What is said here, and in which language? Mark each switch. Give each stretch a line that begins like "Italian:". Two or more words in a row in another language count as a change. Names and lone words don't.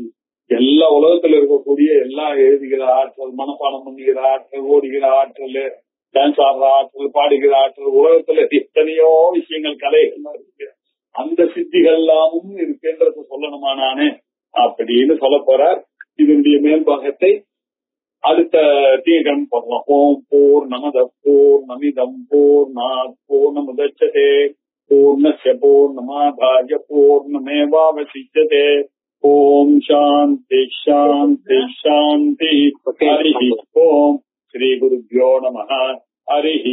Tamil: எல்லா உலகத்துல இருக்கக்கூடிய எல்லா எழுதுகிற ஆற்றல், மனப்பாடம் பண்ணுகிற ஆற்றல், ஓடுகிற ஆற்றல், டான்ஸ் ஆடுற ஆற்றல், பாடுகிற ஆற்றல், உலகத்துல எத்தனையோ விஷயங்கள் கலைகள் இருக்கு. அந்த சித்திகள் எல்லாமும் இருக்குன்றது சொல்லணுமா நானு அப்படின்னு சொல்ல போறார். இதனுடைய மேல்பாகத்தை அடுத்த தீகம் பண்ணலாம்.
Sanskrit: ॐ पूर्णमदः पूर्णमिदं पूर्णात् पूर्णमुदच्यते पूर्णस्य पूर्णमादाय पूर्णमेवावशिष्यते. ॐ शान्तिः शान्तिः शान्तिः. हरिः ॐ। श्री गुरुभ्यो नमः.